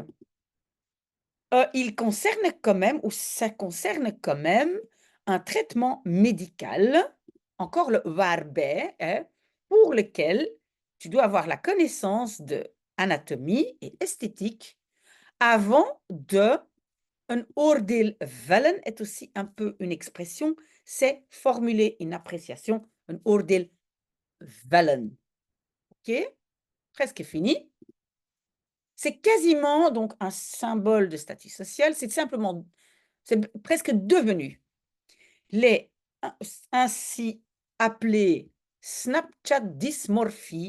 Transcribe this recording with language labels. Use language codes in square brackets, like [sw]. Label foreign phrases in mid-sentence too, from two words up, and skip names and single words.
[fr] Il concerne quand même, ou ça concerne quand même, un traitement médical, encore le waarbij, hein, pour lequel tu dois avoir la connaissance de anatomie et esthétique avant de un [nl] oordeel vellen [fr] est aussi un peu une expression, c'est formuler une appréciation, un [nl] oordeel vellen. [fr] OK? Presque fini. C'est quasiment donc un symbole de statut social, c'est presque devenu les ainsi appelés Snapchat dysmorphie.